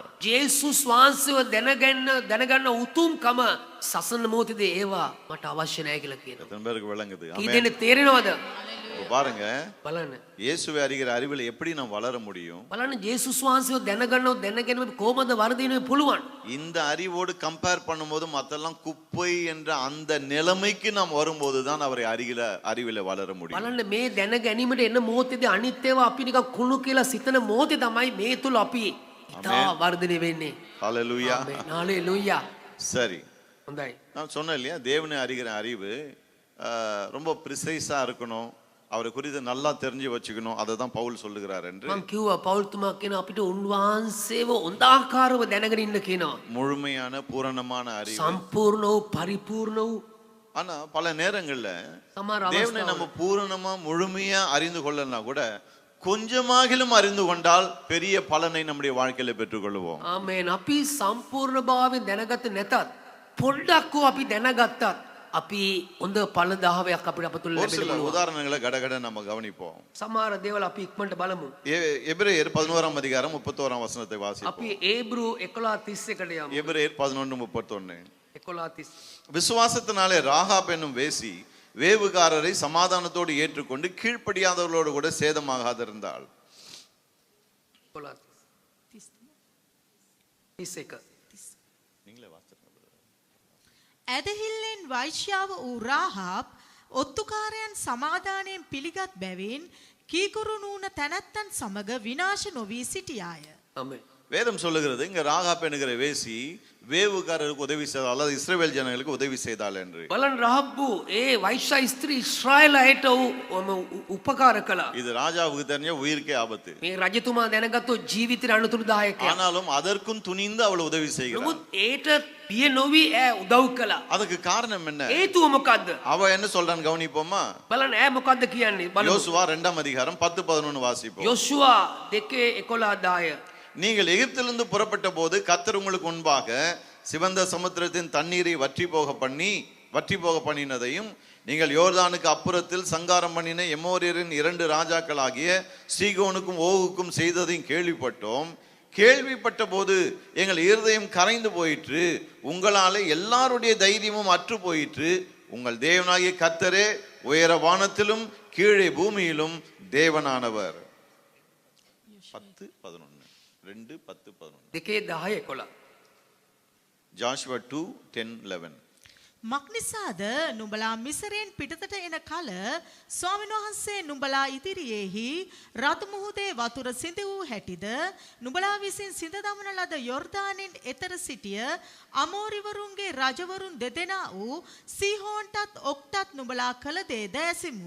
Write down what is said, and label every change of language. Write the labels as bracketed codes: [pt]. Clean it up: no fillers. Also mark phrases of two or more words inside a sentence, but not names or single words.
[si] ජේසුස් වහන්සේව දැනගන්න උතුම්කම සසන මොහොතේදී ඒවා මට අවශ්‍ය නැහැ කියලා කියනවා. [ta] எத்தனை பேருக்கு விளங்குது? [si] කී [ta] ஆமென். [si] දෙනෙක් තේරෙනවද? [ta] பாருங்க [si] බලන්න. [ta] இயேசுவை அறிகிற அறிவில் எப்படி நாம் வளர முடியும்? [si] බලන්න ජේසුස් වහන්සේව දැනගැනීම කොහොමද වර්ධනය පුළුවන්? [ta] இந்த அறிவோடு கம்பேர் பண்ணும்போது மத்தெல்லாம் குப்பை என்ற அந்த நிலைமைக்கு நாம் வரும்போது தான் அவரை அறிவில வளர முடியும். [si] බලන්න මේ දැන ගැනීමට එන මොහොතේදී අනිත් ඒවා අපි නිකන් කුණු කියලා සිතන මොහොතේ තමයි මේ තුල අපි ඉතා වර්ධනය වෙන්නේ. [ta] ஹalleluya. [si] ආමේන්. හalleluya. [ta] சரி, [si] හොඳයි. [ta] நான் சொன்னேன் இல்லையா, தேவனை அறிகிற அறிவு ரொம்ப ப்ரிசைஸா இருக்கணும், அவரை குறித்து நல்லா தெரிஞ்சு வச்சுக்கணும். அதை தான் பவுல் சொல்லுகிறார் என்று. [si] මම කිව්වා පවුල්තුමා කියන අපිට උන්වහන්සේව හොඳාකාරව දැනගෙන ඉන්න කියනවා. [ta] முழுமையான பூரணமான அறிவு. [si] සම්පූර්ණ වූ පරිපූර්ණ වූ. [ta] ஆனா பல நேரங்கள்ல [si] සමහර [ta] தேவனை [si] අවස්ථාවල [ta] நம்ம பூரணமா முழுமையா அறிந்து கொள்ளலாம் கூட கொஞ்சமாகிலும் அறிந்து கொண்டால் பெரிய பலனை நம்முடைய வாழ்க்கையில பெற்றுக்கொள்வோம். [si] ආමේන්. අපි සම්පූර්ණ භාවයෙන් දැනගත නැතත් පොඩ්ඩක් අපි දැනගත්තත් අපි හොඳ ඵලදාහයක් අපිට අපතුල [ta] ஒரு [si] ලැබෙන්න [ta] சில [si] පුළුවන්. [ta] உதாரணங்களை கடகட நம்ம கவனிப்போம். [si] සමහර දේවල් අපි ඉක්මනට බලමු. [ta] எபிரேயர் 11ஆம் அதிகாரம் 31ஆம் வசனத்தை வாசிப்போம். [si] අපි ඒබ්‍රු 11:31කට යමු. [ta] எபிரேயர் 11:31. 11:30. விசுவாசத்தினாலே ராகாப் என்னும் வேசி வேவுகாரரை சமாதானத்தோடு ஏற்றுக்கொண்டு கீழ்ப்படியாதவர்களோடு கூட சேதமாகாதிருந்தாள். 11:31. நீங்களே வாசிங்க. [si] ඇදහිල්ලෙන් වෛශ්‍යාව වූ රාහාබ් ඔත්තුකාරයන් සමාදානයෙන් පිළිගත් බැවින් කීකුරු නූන තැනැත්තන් සමග විනාශ නොවී සිටියාය. ආමේන්. [ta] வேதம் சொல்லுகிறது இங்க ராகாப் என்கிற வேசி வேவுகாரருக்கு உதவி செய்தால் அல்லது இஸ்ரவேல் ஜனங்களுக்கு உதவி செய்தாள் என்று. [si] බලන්න රහබ්බු ඒ වෛශ්‍ය ස්ත්‍රී ඊශ්‍රායලයට උපකාර කළා. [ta] இது ராஜாவுக்கு தெரிஞ்ச உயிருக்கே ஆபத்து. [si] මේ රජතුමා දැනගත්තෝ ජීවිතේ අනුතුරුදායකයක්. [ta] ஆனாலும் அதற்கும் துணிந்து அவள் உதவி செய்கிறாள். [si] නමුත් ඒට පිය නොවි උදව් කළා. [ta] அதுக்கு காரணம் என்ன? [si] හේතුව මොකද්ද? [ta] அவ என்ன சொல்றான்னு கவனிப்போமா? [si] බලන්න මොකද්ද කියන්නේ? බලමු. [ta] யோசுவா 2ஆம் அதிகாரம் 10-11 வாசிப்போம். [si] යොෂුවා 2:11. [ta] நீங்கள் எகிப்திலிருந்து புறப்பட்ட போது கர்த்தர் உங்களுக்கு முன்பாக சிவந்த சமுத்திரத்தின் தண்ணீரை வற்றி போக பண்ணினதையும் நீங்கள் யோர்தானுக்கு அப்புறத்தில் சங்காரம் பண்ணின எமோரியரின் 2 ராஜாக்களாகிய சீகோனுக்கும் ஓகுக்கும் செய்ததையும் கேள்விப்பட்டோம். கேள்விப்பட்ட போது எங்கள் இருதயம் கரைந்து போயிற்று, உங்களாலே எல்லாருடைய தைரியமும் அற்று போயிற்று. உங்கள் தேவனாகிய கர்த்தரே உயர வானத்திலும் கீழே பூமியிலும் தேவனானவர். 10-11 2:10-11. Joshua 2:10-11. [si] මක්නිසාද නුඹලා මිසරයෙන් පිටතට එන කල ස්වාමීන් වහන්සේ නුඹලා ඉදිරියේහි රතු මුහුදේ වතුර සිඳ වූ හැටිද නුඹලා විසින් සිඳ දමන ලද යොර්දානෙන් එතර සිටිය අමෝරිවරුන්ගේ රජවරුන් දෙදෙනා වූ සීහෝන්ටත් ඔක්ටත් නුඹලා කළ දේ දැසිමුව.